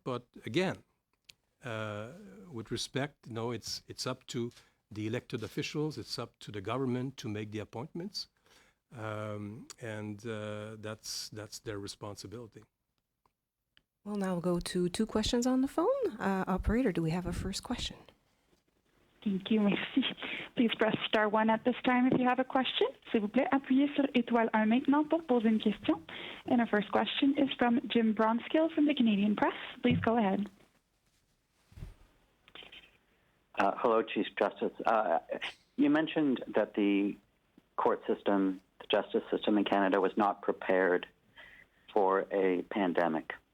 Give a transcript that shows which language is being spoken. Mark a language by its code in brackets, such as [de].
[en] But again, with respect, it's up to the elected officials, it's up to the government to make the appointments, and that's their responsibility. We'll now go to 2 questions on the phone. Operator, do we have a first question? Thank you, merci. Please press star 1 at this time if you have a question. [fr] S'il vous plaît, appuyez sur étoile 1 maintenant pour poser une question. [en] And our first question is from Jim Bronskill from the Canadian Press. Please go ahead. Hello, Chief Justice. You mentioned that the court system, the justice system in Canada was not prepared for a pandemic.